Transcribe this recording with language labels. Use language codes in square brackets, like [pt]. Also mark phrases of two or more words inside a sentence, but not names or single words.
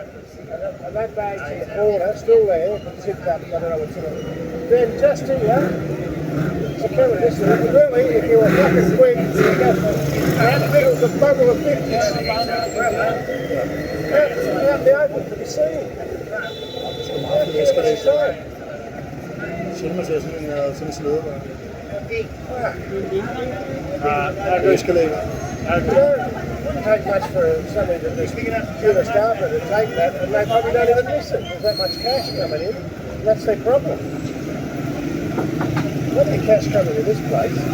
[en] And that bag's in the corner, still there, zipped up, I don't know what's in it. Then just here, it's a camera this way. Really, if you were fucking quick, you'd go for it was a bundle of 50s. Out in the open to be seen. [da] Send mig til sådan en slæde. [en] It wouldn't take much for somebody to just get a staffer to take that, and they probably don't even miss it. There's that much cash coming in. That's their problem. Plenty of cash coming in this place.